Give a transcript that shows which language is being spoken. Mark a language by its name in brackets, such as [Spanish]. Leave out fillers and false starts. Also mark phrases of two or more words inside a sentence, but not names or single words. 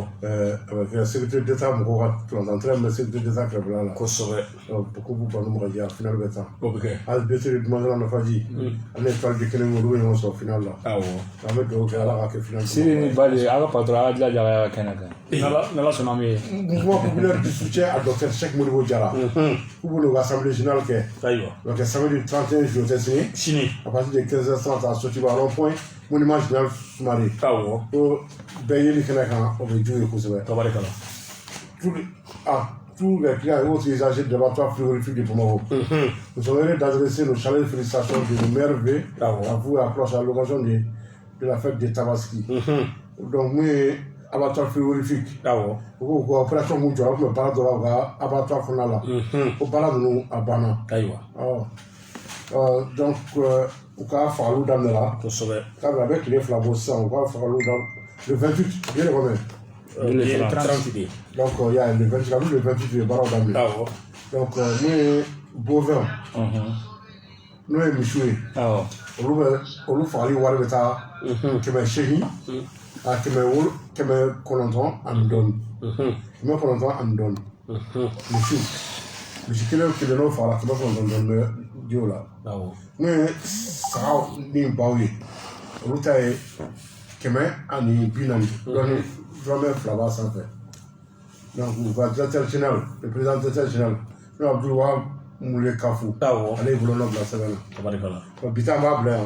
[Bambara] A bɛ kɛ [French] secrétaire d'État [Bambara] mɔgɔw ka tolantan [French] mais secrétaire d'État [Bambara] kɛrɛfɛla la. Kosɛbɛ. Ko Banu Magaji a final bɛ taa. O bɛ kɛ. Hali Beteli Dumasana Nafaji. Ani Étoile du Kelen olu bɛ ɲɔgɔn sɔrɔ final la. Awɔ. An bɛ dugawu kɛ Ala ka kɛ final. Siri ni Bali a ka patron a ka dilaja a ka kɛnɛ kan. N'Ala sɔnna an bɛ yen. [French] Mouvement populaire du soutien à docteur Cheikh Modibo Diarra. [Bambara] K'u b'u [French] l'assemblée générale [Bambara] kɛ. Ayiwa. O bɛ kɛ [French] samedi 31 juillet [Bambara] tɛ sini. [French] À partir de 15h30 à Sotiba rond-point monument général Soumaré. Awɔ. [Bambara] Ko bɛɛ yeli kɛnɛ kan o bɛ jugu ye kosɛbɛ. Tabarikala. [French] Tous les clients et autres usagers de l'abattoir frigorifique de Bamako. Nous sommes heureux d'adresser nos chaleureuses félicitations de nos meilleurs vœux à vous et à Cloche à l'occasion de la fête de Tabaski. Donc, moi, abattoir frigorifique. [Bambara] Ko opération mun jɔ a tun bɛ baara dɔ la u ka abattoir fana la. Ko baara ninnu a banna. Ayiwa. Donc u ka fagalu daminɛla k'a bɛ a bɛ tile 2 bɔ sisan u ka fagalu [French] le 28 bien le combien le 30 de donc il y a le 28 [Bambara] la [French] le 28 de [Bambara] baaraw daminɛ donc n'o ye bovin n'o ye misiw ye olu fagali wari bɛ taa 800 a 909 ani dɔɔni 909 ani dɔɔni misi kelen n'o fagala 909 dɔɔni bɛ di o la n'o ye saga ni baw ye olu ta ye 140 dɔɔni dɔrɔmɛ 2 b'a sanfɛ donc u ka [French] directeur général le président directeur général [Bambara] n'o Abdul Mule Kafu ale bolonɔ bila sɛbɛn na bi ta an b'a bila yan